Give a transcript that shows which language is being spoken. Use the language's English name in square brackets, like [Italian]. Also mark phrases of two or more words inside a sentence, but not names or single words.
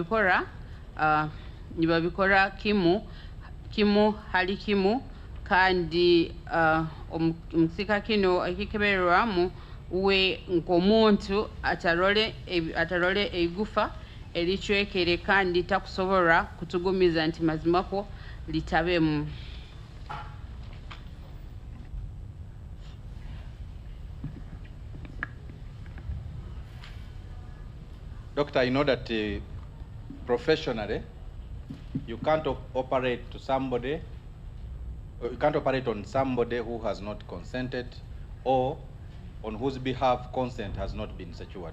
[Nyankole] babikora kimu hali kimu kandi omusika kino ekikeberwamu we nk'omuntu atarole eigufa ericwekere kandi takusobora kutugumiza nti mazimako litabemu. [English] Doctor, I know that professionally you can't operate to somebody, you can't operate on somebody who has not consented or on whose behalf consent has not been secured.